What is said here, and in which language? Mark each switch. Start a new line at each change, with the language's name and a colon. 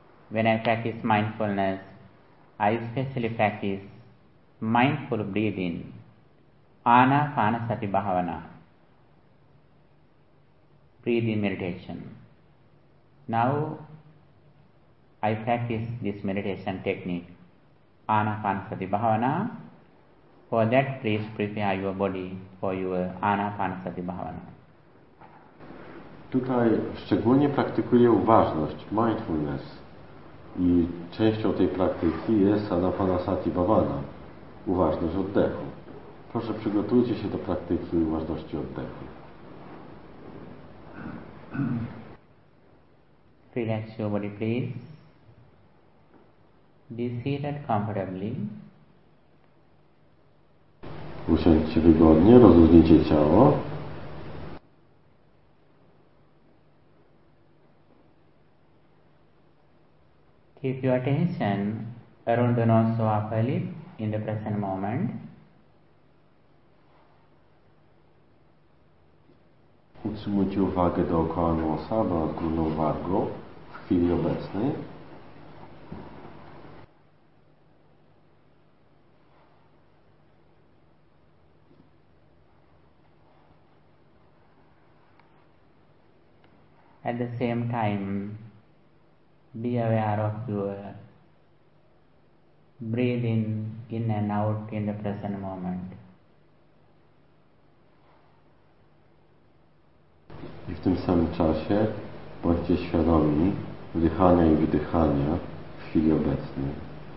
English: When I practice mindfulness, I especially practice mindful breathing, Anapanasati Bhavana, breathing meditation. Now I practice this meditation technique, Anapanasati Bhavana. For that, please prepare your body for your Anapanasati Bhavana.
Polish: Tutaj szczególnie praktykuję uważność, mindfulness, i częścią tej praktyki jest Anapanasati Bhavana, uważność oddechu. Proszę, przygotujcie się do praktyki uważności oddechu.
English: Relax your body, please. Be seated comfortably.
Polish: Usiądźcie wygodnie, rozluźnijcie ciało.
English: Keep your attention around the nose or upper lip in the present moment.
Polish: Utrzymujcie uwagę dookoła nosa, bo nad górną wargą w chwili obecnej.
English: At the same time, be aware of your breathing in and out in the present moment.
Polish: I w tym samym czasie bądźcie świadomi wdychania i wydychania w chwili obecnej.